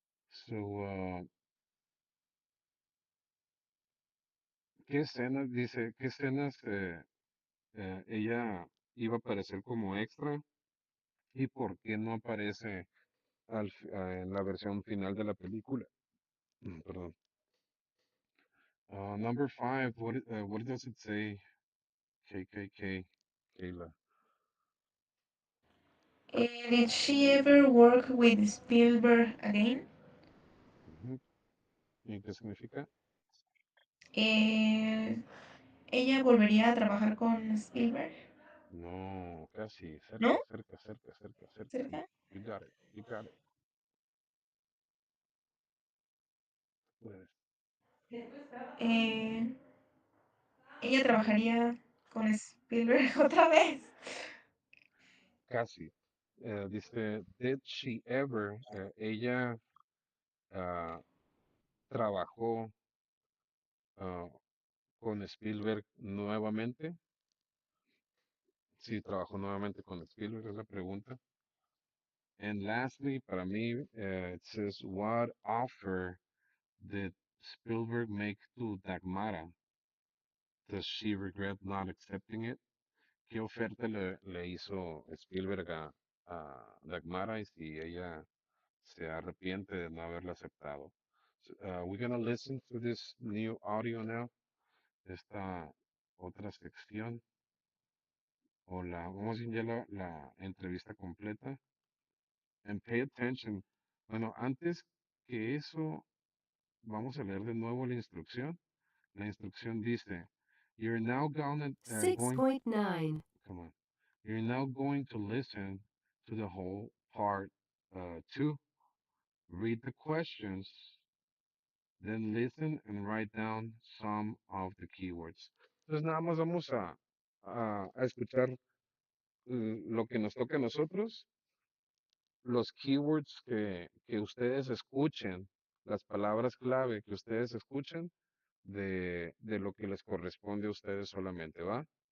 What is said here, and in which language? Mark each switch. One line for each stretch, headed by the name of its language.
Spanish: So, ¿qué escenas, dice, qué escenas ella iba a aparecer como extra y por qué no aparece en la versión final de la película? Perdón.
English: Number five, what does it say? KKK, Kayla. Did she ever work with Spielberg again?
Spanish: Ujú. ¿Y qué significa? Eh, ¿Ella volvería a trabajar con Spielberg? No, casi, ¿No? cerca, cerca, cerca, cerca, cerca. ¿Cerca?
English: You got it, you got it.
Spanish: Puedes. Eh, ¿Ella trabajaría con Spielberg otra vez? Casi. Dice,
English: did she ever,
Spanish: ella ah, trabajó ah, con Spielberg nuevamente? Sí, trabajó nuevamente con Spielberg, es la pregunta.
English: And lastly,
Spanish: para mí,
English: it says, what offer did Spielberg make to Dagmara? Does she regret not accepting it?
Spanish: ¿Qué oferta le hizo Spielberg a Dagmara y si ella se arrepiente de no haberla aceptado?
English: So, we're gonna listen to this new audio now,
Spanish: esta otra sección, o vamos a ir ya la entrevista completa.
English: And pay attention.
Spanish: Bueno, antes que eso, vamos a leer de nuevo la instrucción. La instrucción dice,
English: you're now going, 6.9. come on, you're now going to listen to the whole part 2. Read the questions, then listen and write down some of the keywords.
Spanish: Entonces nada más vamos a escuchar lo que nos toca a nosotros, los keywords que ustedes escuchen, las palabras clave que ustedes escuchen de lo que les corresponde a ustedes solamente, ¿va?